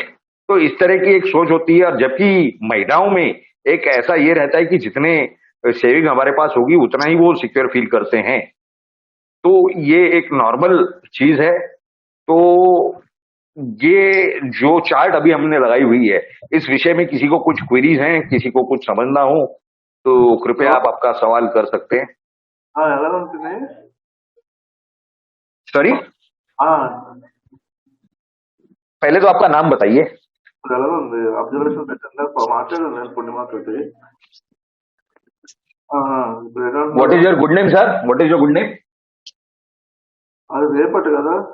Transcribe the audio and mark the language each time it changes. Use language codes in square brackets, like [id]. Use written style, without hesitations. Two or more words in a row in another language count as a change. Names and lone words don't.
[hi] तो इस तरह की एक सोच होती है। और जबकि महिलाओं में एक ऐसा ये रहता है कि जितने सेविंग हमारे पास होगी उतना ही वो [en] secure feel [hi] करते हैं। तो ये एक नॉर्मल चीज है। तो ये जो चार्ट अभी हमने लगाई हुई है, इस विषय में किसी को कुछ क्वेरीज हैं, किसी को कुछ समझना हो, तो कृपया आप आपका सवाल कर सकते हैं। [te] ఎలా ఉంటుంది [hi] सॉरी, पहले तो आपका नाम बताइए। [te] ఇప్పుడు ఎలా ఉంది అబ్జర్వేషన్ పెట్టండి మాట్లాడాను నేను పూర్ణిమతోటి ఇప్పుడు ఎలా [en] What is your good name sir? What is your good name? [te] అది రేపటి కదా